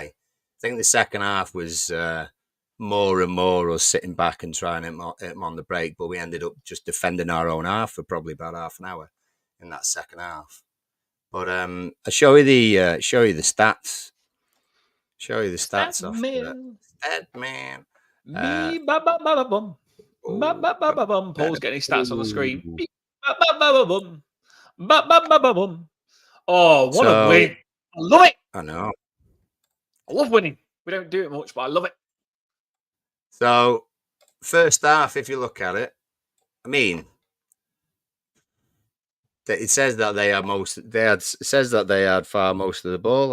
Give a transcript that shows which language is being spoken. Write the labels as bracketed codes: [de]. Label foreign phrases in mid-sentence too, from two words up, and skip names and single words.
[en] I think the second half was more and more us sitting back and trying him on the break, but we ended up just defending our own half for probably about half an hour in that second half. But I'll show you the stats. Show you the stats off that man. Me ba ba ba ba bum. Ba ba ba ba bum. Paul's getting his stats on the screen. Ba ba ba ba bum. Ba ba ba ba bum. Oh, what a win! I love it. I know. I love winning. We don't do it much, but I love it. So first half, if you look at it, I mean, it says that they had far most of the ball.